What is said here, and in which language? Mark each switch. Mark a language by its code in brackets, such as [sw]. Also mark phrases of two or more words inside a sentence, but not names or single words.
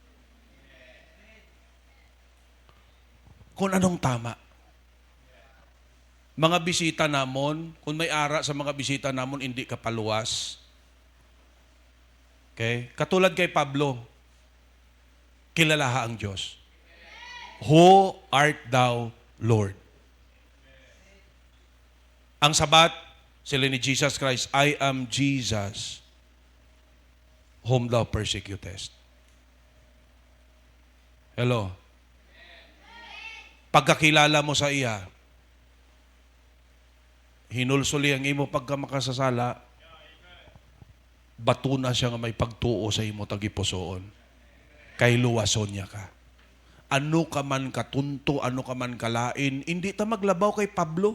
[tl] Kung anong tama. [hil] Mga bisita namon, kung may ara sa mga bisita namon, hindi ka paluwas. Okay? Katulad kay Pablo, kilalaha ang Diyos. [en] Who art thou, Lord? [hil] Ang sabat, sila ni Jesus Christ, [en] I am Jesus, whom thou persecutest. [hil] Hello? Pagkakilala mo sa iya, hinulsuli ang imo pagka makasasala, bato na siya nga may pagtuo sa imo tagipusoon. Kay luwason niya ka. Ano ka man katunto, ano ka man kalain, hindi ta maglabaw kay Pablo.